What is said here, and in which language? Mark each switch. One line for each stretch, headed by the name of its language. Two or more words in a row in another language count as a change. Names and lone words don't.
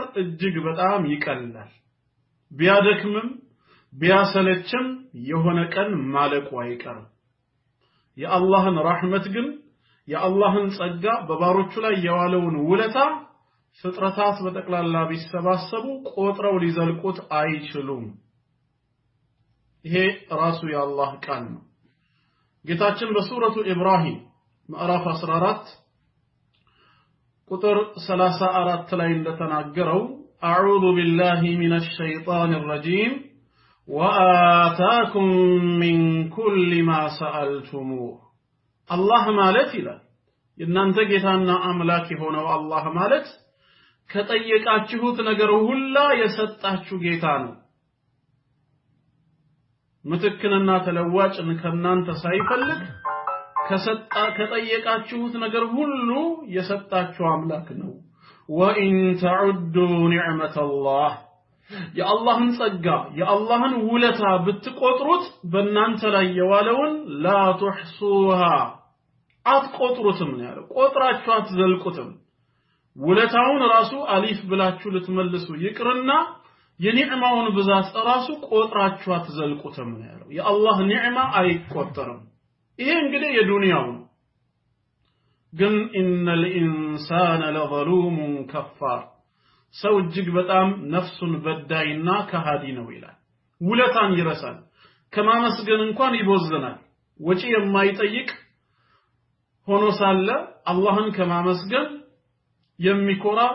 Amharic: እጅግ በጣም ይቀላል። ቢያደክምም ቢያሰለችም የሆነ ቀን ማለቁ አይቀርም። የአላህን ረህመት ግን የአላህን ጸጋ በባሮቹ ላይ የዋለውን ውለታ ፍጥረታት በጠቅላላ ቢሰባሰቡ ቆጥረው ሊዘልቁት አይችሉም። ይሄ ራሱ የአላህ ቃል ነው። ጌታችን በሱረቱ ኢብራሂም ምዕራፍ 14 ቁጥር 34 ላይ እንደተናገረው
Arabic: أعوذ بالله من الشيطان الرجيم وآتاكم من كل ما سألتموه.
Amharic: الله ማለት ይላል እናንተ ጌታና አምላክ የሆነው አላህ ማለት ከጠየቃችሁት ነገር ሁሉ የሰጣችሁ ጌታ ነው። ምትክንና ተለዋጭን ከናንተ ሳይፈልግ ከጠየቃችሁት ነገር ሁሉ የሰጣችሁ አምላክ ነው።
Arabic: وإن تعدوا نعمة الله
Amharic: የአላህን ጸጋ የአላህን ውለታ ብትቆጥሩት በእናንተ ላይ የዋለውን لا تحصوها አትቆጥሩትም ነው ያለው። ቆጥራችሁ አትዘልቁትም። ውለታውን ራሱ አሊፍ ብላችሁ ልትመልሱ ይቅርና የኒዕማውን ብዛት ራሱ ቆጥራችሁ አትዘልቁትም ነው ያለው። የአላህ ኒዕማ አይቆጠርም። ይሄ እንግዲህ የዱንያው ነው። ግን
Arabic: إن الإنسان لظلوم كفار
Amharic: ሰው እጅግ በጣም ነፍሱን በዳይና ከሃዲ ነው ይላል። ውለታን ይረሳል። ከማመስገን እንኳን ይቦዝናል። ወጪ የማይጠይቅ ሆኖ ሳለ አላህን ከማመስገን የሚኮራ